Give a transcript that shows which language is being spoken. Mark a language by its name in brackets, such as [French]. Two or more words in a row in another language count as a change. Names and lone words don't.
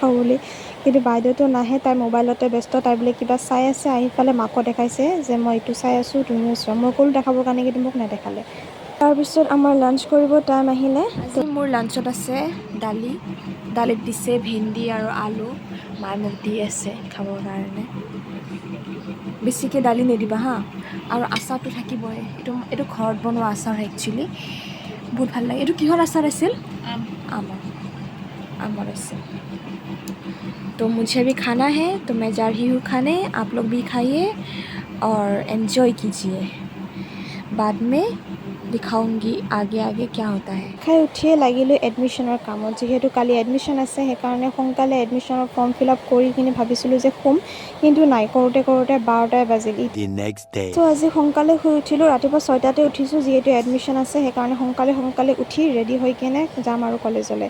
[Assamese] খাওঁ বুলি কিন্তু বাইদেউতো নাহে তাই মোবাইলতে ব্যস্ত তাই বোলে কিবা চাই আছে আহি পেলাই মাকো দেখাইছে যে মই এইটো চাই আছোঁ তুমিও চোৱা মই ক'লোঁ দেখাবৰ কাৰণে কিন্তু মোক নেদেখালে তাৰপিছত আমাৰ লাঞ্চ কৰিব টাইম আহিলে আজি মোৰ লাঞ্চত আছে দালিত দিছে ভেন্দি আৰু আলু মায়ে মোক দি আছে খাবৰ কাৰণে বেছিকৈ দালি নিদিবা হা আৰু আচাৰটো থাকিবই এইটো ঘৰত বনোৱা আচাৰ একচুৱেলি বহুত ভাল লাগে এইটো কিহৰ আচাৰ আছিল আমৰ [Hindi] आम और इससे। तो मुझे भी खाना है, तो मैं जा रही हूँ खाने, आप लोग भी खाइए और एन्जॉय कीजिए। बाद में दिखाऊंगी आगे आगे क्या होता है। [Assamese] খাই উঠিয়ে লাগিলোঁ এডমিশ্যনৰ কামত। যিহেতু কালি এডমিশ্যন আছে, সেইকাৰণে সোনকালে এডমিশ্যনৰ [English] form fill up [Assamese] কৰি কিনে ভাবিছিলোঁ যে শুম, কিন্তু নাই, কৰোঁতে 12টাই বাজিল। ত' আজি সোনকালে শুই উঠিলোঁ, ৰাতিপুৱা 6টাতে উঠিছোঁ, যিহেতু এডমিশ্যন আছে সেইকাৰণে সোনকালে উঠি ৰেডি হৈ কিনে যাম আৰু কলেজলৈ।